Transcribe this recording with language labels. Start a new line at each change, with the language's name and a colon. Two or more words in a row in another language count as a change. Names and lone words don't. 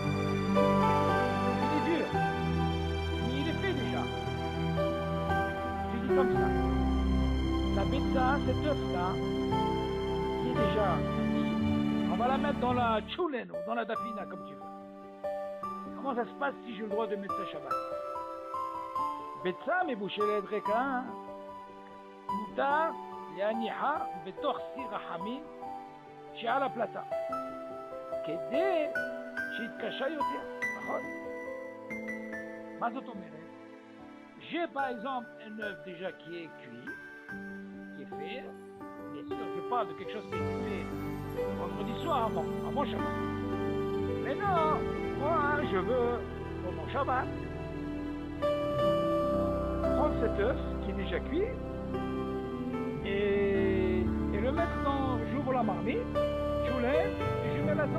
French: Il est dur. Mais il est fait déjà. Je dis comme ça. La betza, cet œuf-là, qui est déjà cuit, on va la mettre dans la tchoulen ou dans la dafina, comme tu veux. Comment ça se passe si j'ai le droit de mettre ça Shabbat?
Hebrew: betza, מבושלת ריקה, מותר להניחה בתוך סיר החמין שעל הפלטה, כדי שיתקשה יותר, נכון? מה זאת אומרת?
French: J'ai par exemple un œuf déjà qui est cuit, qui est fait, bien sûr je parle de quelque chose qui est fait vendredi soir avant Shabbat. Mais non, moi je veux pour mon Shabbat prendre cet œuf qui est déjà cuit et le mettre dans, j'ouvre la marmite, je lève et je mets là-dedans.